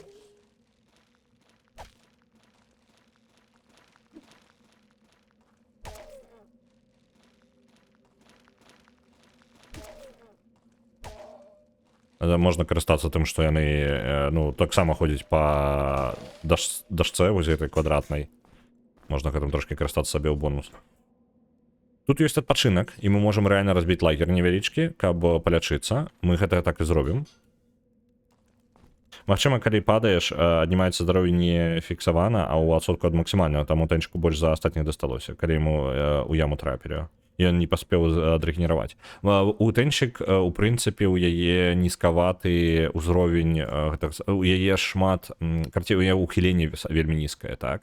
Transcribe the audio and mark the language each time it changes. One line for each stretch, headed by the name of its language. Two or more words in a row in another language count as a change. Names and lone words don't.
Ukrainian: Можна користатися тим, що вони, ну, так само ходять по дошце, ось
Russian: этой квадратной.
Belarusian: Можна гэтым трошки користатися собі у бонус. Тут ёсць адпачынак, і мы можем реально разбіць лагер невялічкі, каб палячыцца. Мы гэта так і зробім. Магчыма, калі падаеш, аднімаецца здароўе не фіксавана, а ў адсотку ад максімальнага, таму тэнчыку больш за астатніх дасталося, калі яму у яму трапілі. Ён не паспеў адрэгенераваць. У тэнчык, у прынцыпе, у яе нізкаваты ўзровень, у яе шмат, карці, у яе ухіленне вельмі нізкае, так?